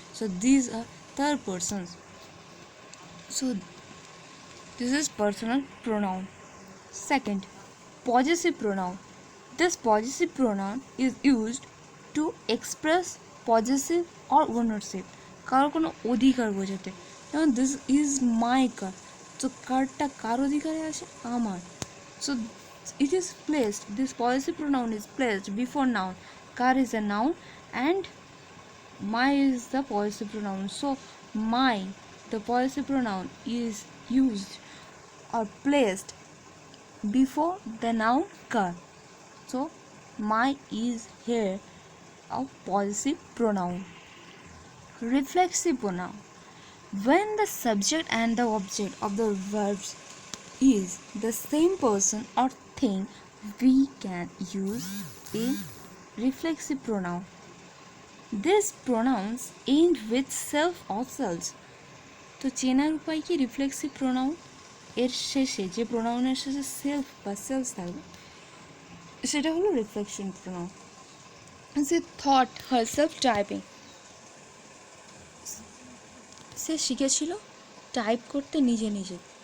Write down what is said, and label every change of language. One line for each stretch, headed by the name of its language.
English: So these are third persons. So this is personal pronoun. Second, possessive pronoun. This possessive pronoun is used to express possessive or ownership.
Bangla: কারো কোনো অধিকার বোঝাতে। যেমন
English: this is my car,
Bangla: তো কারটা কার অধিকারে আসে? আমার।
English: So it is placed, this possessive pronoun is placed before noun. Car is a noun and my is the possessive pronoun. So my, the possessive pronoun, is used or placed before the noun car. So my is here a possessive pronoun. Reflexive pronoun. When the subject and the object of the verbs is the same person or thing, we can use a reflexive pronoun. These pronouns end with self or selves.
Bangla: তো চেনার উপায় কি reflexive pronoun? এর শেষে যে প্রোনাউনের শেষে self বা sales থাকবে সেটা হলো রিফ্লেকশন প্রোনাউন।
English: সে thought herself typing,
Bangla: সে শিখেছিল টাইপ করতে নিজে নিজে।